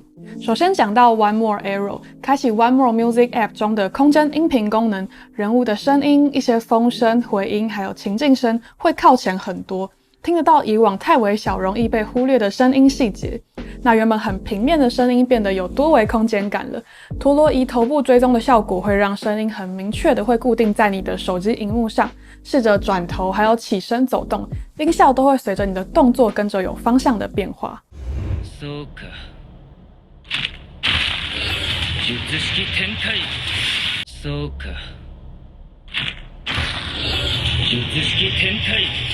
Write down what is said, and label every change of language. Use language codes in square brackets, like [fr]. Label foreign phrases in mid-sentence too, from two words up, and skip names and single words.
[zh] 首先讲到 One More Aero，开启 One More Music App 中的空间音频功能，人物的声音、一些风声、回音还有情境声会靠前很多，听得到以往太微小容易被忽略的声音细节。那原本很平面的声音变得有多维空间感了，陀螺仪头部追踪的效果会让声音很明确的会固定在你的手机萤幕上，试着转头还有起身走动，音效都会随着你的动作跟着有方向的变化。 [ja] そうか。術式展開。そうか。術式展開。